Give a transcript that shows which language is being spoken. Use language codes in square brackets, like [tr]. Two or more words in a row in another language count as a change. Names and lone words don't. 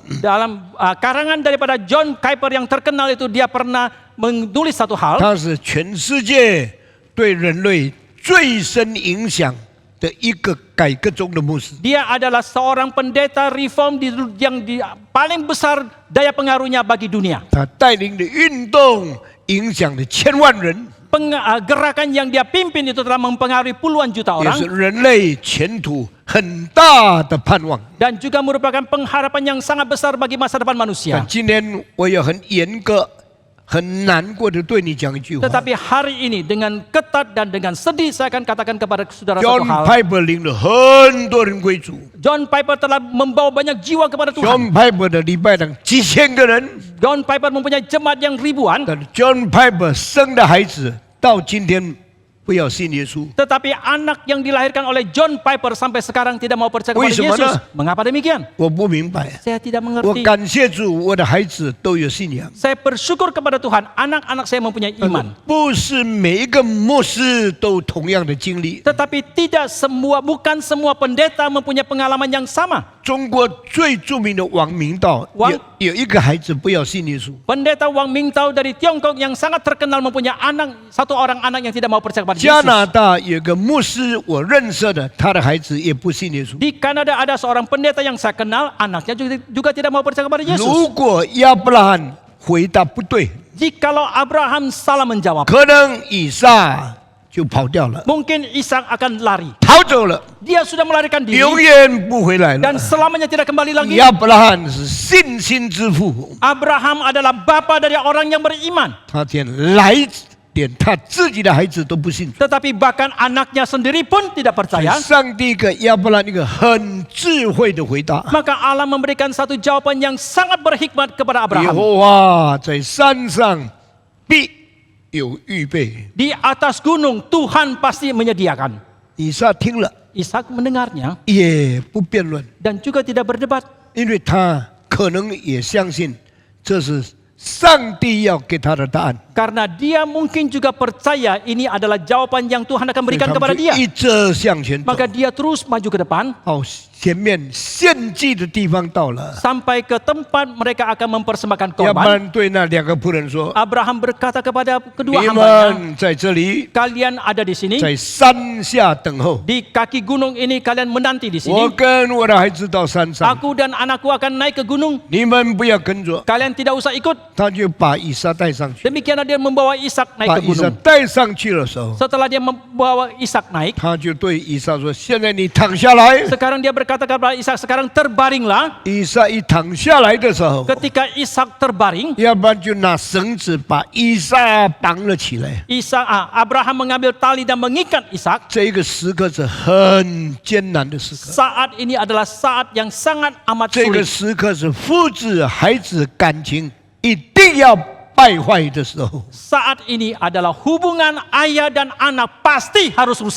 [id] Dalam karangan daripada John Piper yang terkenal itu dia pernah menulis satu hal. [zh] 他是全世界对人类最深影响的一个改革中的牧师。 [id] Dia adalah seorang pendeta reform yang paling besar daya pengaruhnya bagi dunia. [zh] 他带领的运动影响了千万人， [id] Gerakan yang dia pimpin itu telah mempengaruhi puluhan juta [zh] 也是 [id] orang [zh] 人类前途很大的盼望。 [id] dan juga merupakan pengharapan yang sangat besar bagi masa depan [zh] 但 [id] manusia. [zh] 今天我也很严格、 很难过的对你讲一句话。 [id] Tetapi hari ini dengan ketat dan dengan sedih saya akan katakan kepada saudara satu John hal. [zh] Piper 领了很多人归主。 [id] John Piper telah membawa banyak jiwa kepada Tuhan. [zh] John Piper 的礼拜堂几千个人， [id] John Piper mempunyai jemaat yang ribuan. [zh] 但 John Piper 生的孩子到今天不要信耶稣。 [id] Tetapi anak yang dilahirkan oleh John Piper sampai sekarang tidak mau percaya kepada [zh] 为什么呢？ [id] Yesus. Mengapa demikian? [zh] 我不明白。 [id] Saya tidak [zh] 我 [id] mengerti. [zh] 感谢主，我的孩子都有信仰。 [id] Saya bersyukur kepada Tuhan, anak-anak saya mempunyai iman. [zh] 不是每一个牧师都同样的经历。 [id] Tetapi bukan semua pendeta mempunyai pengalaman yang sama. [zh] 中国最著名的王明道有一个孩子不要信耶稣。 [id] Pendeta Wang Mingtao dari Tiongkok yang sangat terkenal mempunyai satu orang anak yang tidak mau percaya kepada [zh] 加 [id] Yesus. [zh] 拿大有个牧师我认识的，他的孩子也不信耶稣。 [id] Di Kanada ada seorang pendeta yang saya kenal, anaknya juga tidak mau percaya kepada [zh] 如 [id] Yesus. [zh] 果亚伯拉罕回答不对， [id] Jikalau Abraham salah menjawab, [zh] 可能以撒就跑掉了， [id] mungkin Ishak akan lari. [zh] 逃走了， [id] Dia sudah melarikan [zh] 永 [id] diri [zh] 远不回来了 [id] dan。selamanya tidak kembali lagi. [zh] 亚伯拉罕是信心之父， [id] Abraham adalah bapa dari orang yang beriman. [zh] 他连他自己的孩子都不信主。 [id] Tetapi bahkan anaknya sendiri pun tidak [zh] 所以 [id] percaya. [zh] 上帝给亚伯拉罕一个很智慧的回答。 [id] Maka Allah memberikan satu jawaban yang sangat berhikmat kepada [zh] 耶 [id] Abraham. [zh] 和华在山上必有预备。 [id] Di atas gunung Tuhan pasti menyediakan. [zh] 以撒听了 [id] Ishak mendengarnya [zh] 也不辩论， [id] dan juga tidak berdebat. [zh] 因为他可能也相信这是上帝要给他的答案。 [id] Karena dia mungkin juga percaya ini adalah jawaban yang Tuhan akan [zh] 所以 [id] berikan [zh] 他 [id] kepada [zh] 们就 [id] dia. [zh] 一直向前走。 [id] Maka dia terus maju ke depan [zh] 好，前面献祭的地方到了， [id] sampai ke tempat mereka akan mempersembahkan [zh] 亚伯 [id] korban. [zh] 兰对那两个仆人说 [id] Abraham berkata kepada：“ kedua [zh] ：“你 [id] hambanya, [zh] 们在这里， [id] kalian ada di sini [zh] 在山下等候。 [id] di kaki gunung ini, kalian menanti di [zh] 我 [id] sini. [zh] 跟我的孩子到山上， [id] Aku dan anakku akan naik ke gunung. [zh] 你们不要跟着。 [id] Kalian tidak usah ikut." [zh] 他就把以撒带上去。 [id] Demikianlah dia membawa Ishak [zh] 把 [id] naik ke [zh] 以撒 [id] gunung. [zh] 带上去的时候， [id] Setelah dia membawa Ishak naik, [zh] 他就对以撒说：“现在你躺下来。 sekarang dia berkata kepada Ishak, "Sekarang terbaringlah." ” 以撒一躺下来的时候， [id] Ketika Ishak terbaring, [zh] 要不然就拿绳子把以撒绑了起来。 [id] Abraham mengambil tali dan mengikat Ishak. [zh] 这一个时刻是很艰难的时刻， [id] Saat ini adalah saat yang sangat amat [zh] 这个 [id] sulit. [zh] 时刻是父子孩子感情一定要败坏的时候。 [id] Saat ini adalah hubungan ayah dan anak pasti harus rusak.